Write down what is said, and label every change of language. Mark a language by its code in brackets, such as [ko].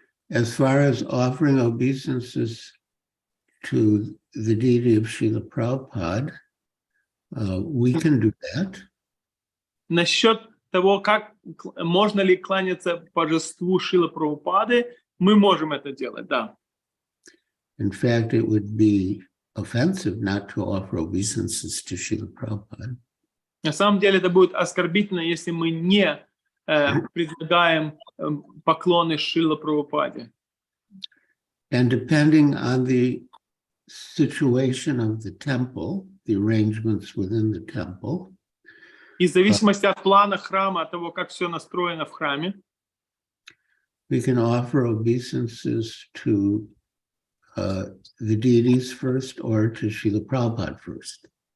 [en] As far as offering obeisances to the deity of Srila Prabhupada, we can do that. [ru] Насчет того, как можно ли кланяться божеству Шрилы Прабхупады, мы можем это делать, да. [en] In fact, it would be offensive not to offer obeisances to Srila Prabhupada. [ru] На самом деле это будет оскорбительно, если мы не предлагаем поклоны Шриле Прабхупаде. [en] And depending on the situation of the temple, the arrangements within the temple, [ru] И в зависимости от плана храма, от того, как все настроено в храме, [en] we can offer obeisances to the deities first or to Srila Prabhupada first.